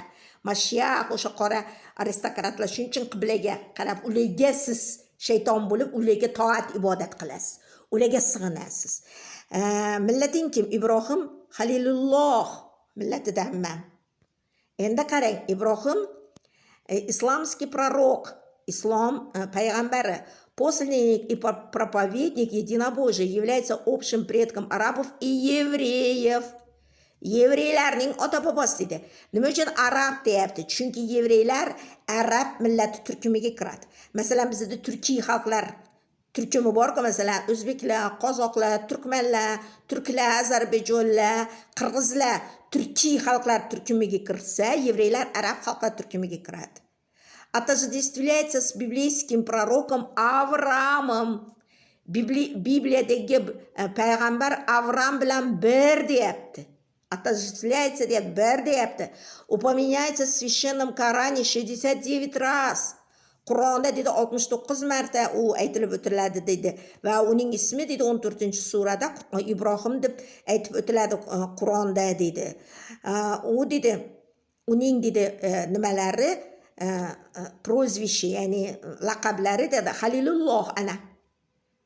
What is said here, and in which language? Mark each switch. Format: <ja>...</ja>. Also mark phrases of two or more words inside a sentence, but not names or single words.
<uz>Mashiach, o'sha qora aristokratlar shuning uchun qiblaga qarab, ularga siz shayton bo'lib, ularga toat ibodat qilasiz. Ularga sig'inasiz. Millating kim? Ibrohim Halilulloh millatidanman. Endi qarang,</uz> <ru>Ibrohim исламский пророк,</ru> <uz>ислам пайгамбары,</uz> <ru>посланник и проповедник единобожия, является общим предком арабов и евреев.</ru> <uz>Yevreylarning ota-bobosi dedi. Nima uchun arab deyapti? Chunki yevreylar arab millati turkumiga kiradi. Masalan, bizda turkiy xalqlar turkumi bor-ku, masalan, o'zbeklar, qozoqlar, turkmanlar, turklar, ozarbayjonlar, qirg'izlar turkiy xalqlar turkumiga kirsa, yevreylar arab xalqlar turkumiga kiradi.</uz> <ru>Отождествляется с библейским пророком Авраамом.</ru> <uz>Bibliyadagi payg'ambar Avram bilan bir deyapti. Отождествляется deb bir deyapti.</uz> <ru>Упоминается в священном Коране 69 раз.</ru> <uz>Qur'onda dedi 69 marta u aytilib o'tiladi dedi va uning ismi dedi 14-surada Ibrohim deb aytib o'tiladi Qur'onda dedi. U dedi uning dedi nimalari прозвище, ya'ni laqablari dedi Halilulloh ana.</uz>